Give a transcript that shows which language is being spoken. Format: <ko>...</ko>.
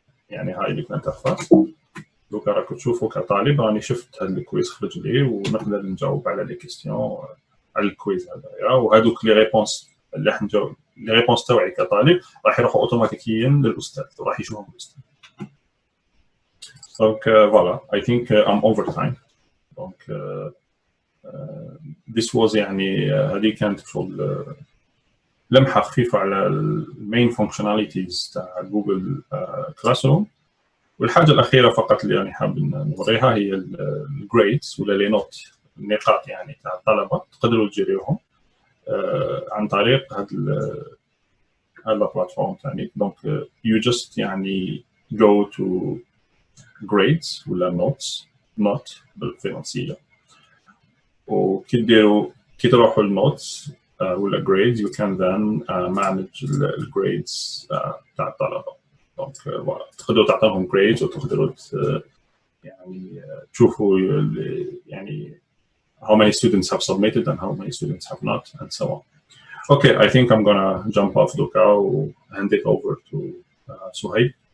<ar>يعني هاي الانترفاس دوكا راكم تشوفوا كطالب راني شفت هذا الكويز خرج لي ونقدر نجاوب على لي كيستيون على الكويز هذايا، وهذوك لي ريبونس اللي راح نجاوب لي ريبونس تاعي كطالب راح يروحوا اوتوماتيكيا للاستاذ وراح يشوفهم الاستاذ. دونك فوالا</ar> <en>I think I'm over time.</en> <ar>دونك</ar> <en>this was</en> <ar>يعني هذه كانت شغل لمحه خفيفه على المين فانكشناليتيز تاع جوجل كلاس روم. والحاجه الاخيره فقط اللي يعني حاب نوريها هي الجريدز ولا لي نوت، النقاط يعني تاع الطلبه تقدروا تجريوهم عن طريق هذا البلاتفورم ثاني. دونك</ar> <en>you just</en> <ar>يعني</ar> <en>go to grades</en> <ar>ولا note بالفرنسيه، وكي تروحوا النوتس ولا</ar> <en>grades you can then manage</en> <ar>الجريدز تاع الطلبه. دونك تقدروا تعطيهم</ar> <en>grades</en> <ar>وتقدروا يعني تشوفوا يعني</ar> <en>how many students have submitted and how many students have not and so on. Okay, I think I'm gonna jump off Luca and hand it over to Suhaib.</en>